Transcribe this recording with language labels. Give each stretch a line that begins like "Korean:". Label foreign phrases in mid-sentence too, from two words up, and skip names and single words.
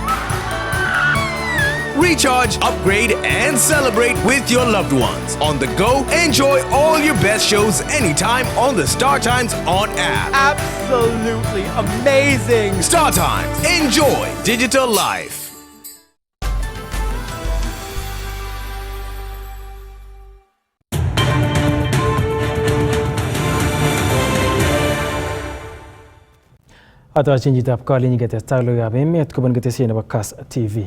English: Recharge, upgrade, and celebrate with your loved ones. On the go, enjoy all your best shows anytime on the Star Times On app. Absolutely amazing! Star Times. Enjoy digital life.
Kalenjin: Atochin chitab Kalenjin ketestai logoiwekab emet kobun ketesiet nebo Kass TV.